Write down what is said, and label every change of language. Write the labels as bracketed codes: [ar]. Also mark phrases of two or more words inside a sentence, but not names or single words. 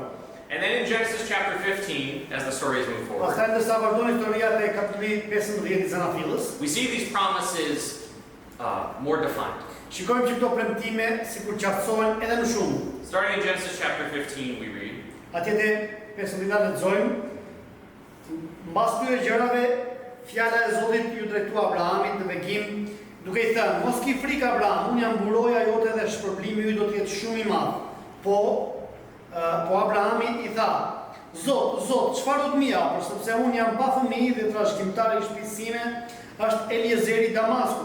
[en] And then in Genesis chapter 15, as the stories move forward, [sq] Pastaj ndërsa vazhdon historia te kapitulli 15 I Zanafillës, [en] we see these promises more defined. [sq] shikojmë që këto premtime sikur qartësohen edhe më shumë. [en] Starting in Genesis chapter 15, we read, [sq] Atje te 15 lexojmë, mbas këtyre gjërave, fjala e Zotit ju drejtua Abrahamit në begim, duke I thënë, mos ki frikë Abraham, unë jam buroja jote dhe shpërblimi yt do të jetë shumë I madh. Po Abrahami I tha, Zot, çfarë do të më japësh, sepse unë jam pa fëmijë dhe trashëgimtari I shtëpisë sime është Eliezeri I Damaskut.